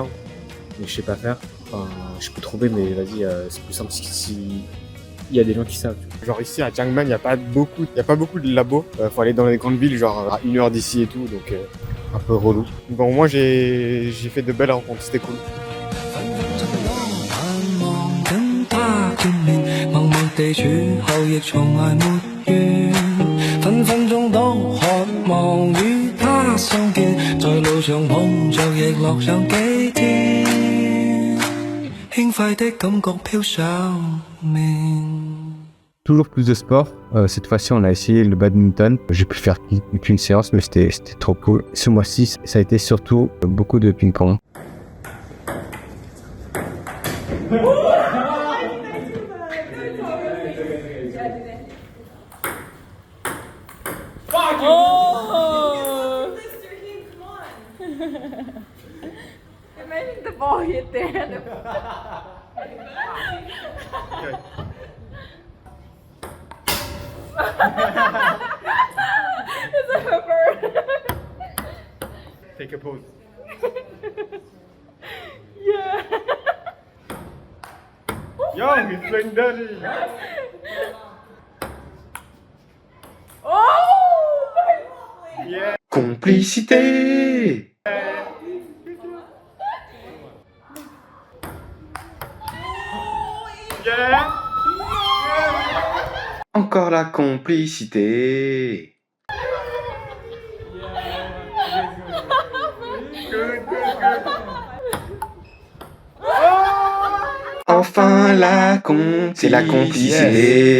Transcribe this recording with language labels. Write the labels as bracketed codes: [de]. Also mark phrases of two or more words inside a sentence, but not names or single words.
[fr] Mais je sais pas faire. Enfin je peux trouver mais vas-y c'est plus simple si il y a des gens qui savent. Genre ici à Chiang Mai il y a pas beaucoup de labos. Faut aller dans les grandes villes genre à 1 heure d'ici et tout donc un peu relou. Bon moi j'ai fait de belles rencontres, c'était cool. [yue] 默默地處後亦從來沒怨，分分鐘都渴望與他相見，在路上碰着亦樂上幾天，輕快的感覺飄上面。 [fr] Toujours plus de sport. Cette fois-ci, on a essayé le badminton. J'ai pu faire qu'une séance, mais c'était trop cool. Ce mois-ci, ça a été surtout beaucoup de ping-pong. Oh! [en] Imagine the ball hit there. It's a hooper. Take a pose. Yeah. Yo, he's playing dirty. Oh! Yeah. [fr] Complicité. [en] Yeah. [fr] Encore la complicité. [en] Good, good, good. [fr] Enfin c'est la complicité.